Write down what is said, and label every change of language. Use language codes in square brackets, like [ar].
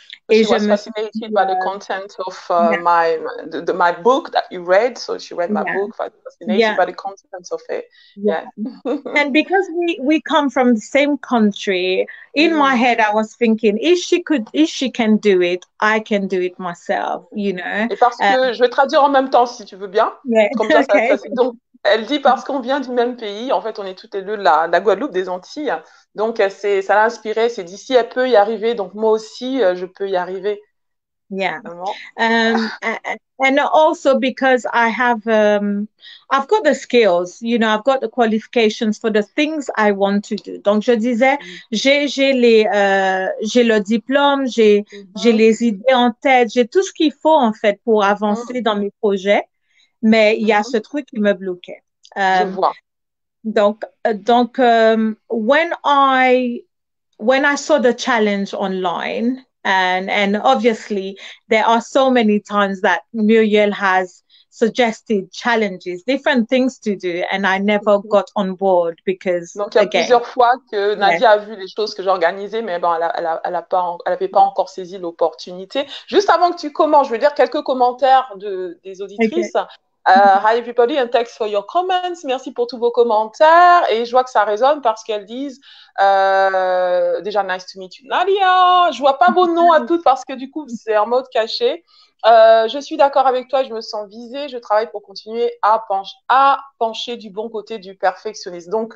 [en] She was fascinated by the content of my book that you read. So she read my book, fascinated by the content of it. Yeah. And because we come from the same country, in my head I was thinking, if she can do it, I can do it myself, you know. [fr] Et parce que je vais traduire en même temps si tu veux bien. Comme ça, donc elle dit parce qu'on vient du même pays, en fait on est toutes les deux de la Guadeloupe, des Antilles. Donc, ça l'a inspiré. C'est dit, si elle peut y arriver, donc moi aussi, je peux y arriver. [en] Yeah. And also because I've got the skills, you know, I've got the qualifications for the things I want to do. [fr] Donc, je disais, j'ai le diplôme, j'ai les idées en tête, j'ai tout ce qu'il faut, en fait, pour avancer dans mes projets. Mais il y a ce truc qui me bloquait. Je vois. [en] Donc, when I saw the challenge online, and obviously there are so many times that Muriel has suggested challenges, different things to do, and I never got on board because. [fr] Donc il y a plusieurs fois que Nadia a vu les choses que j'organisais, mais bon, elle avait pas encore saisi l'opportunité. Juste avant que tu commences, je veux dire quelques commentaires des auditrices. [en] Hi everybody and thanks for your comments. [fr] Merci pour tous vos commentaires. Et je vois que ça résonne parce qu'elles disent déjà [en] nice to meet you Nadia. [fr] Je vois pas vos noms à toutes parce que du coup c'est en mode caché. Je suis d'accord avec toi, je me sens visée. Je travaille pour continuer à pencher du bon côté du perfectionniste.